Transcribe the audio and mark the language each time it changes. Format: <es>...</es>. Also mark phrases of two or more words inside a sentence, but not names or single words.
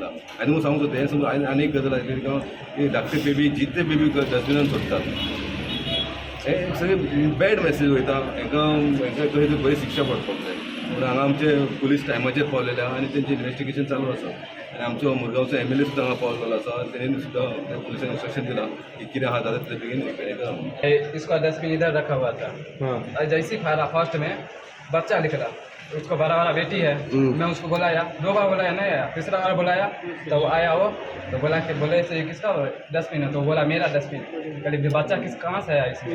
<kok>आनी म्हूण सांगूंक सोदता हें समज आनी एक गजाल आसली की धाकटे बेबी जितले बेबी डस्टबिनान सोडटात हे सगळे</kok> <en>bad message</en> <kok>वयता. हांकां खंय बरी शिक्षा पडपाक जाय. पूण हांगा आमचे पुलीस टायमाचेर पावलेले आहा आनी तेंचें इन्व्हेस्टिगेशन चालू आसा. आनी आमचो मुरगांवचो MLA सुद्दां हांगा पावलेलो आसा. तेणें सुद्दां पुलिसांक इंस्ट्रक्शन दिलां की कितें आहा जाता तितले बेगीन हें करा.</kok> <hi>इसका डस्टबिन इधर रखा हुआ था. और जैसे ही फाड़ा फर्स्ट में बच्चा निकला. उसको बड़ा वाला बेटी है. मैं उसको बुलाया 2 बार बुलाया नहीं आया. तीसरा बार बुलाया तो वो आया. वो तो बोला कि बोले से किसका डस्टबिन है. तो बोला मेरा डस्टबिन. कभी बच्चा कहाँ से आया इसमें.</hi>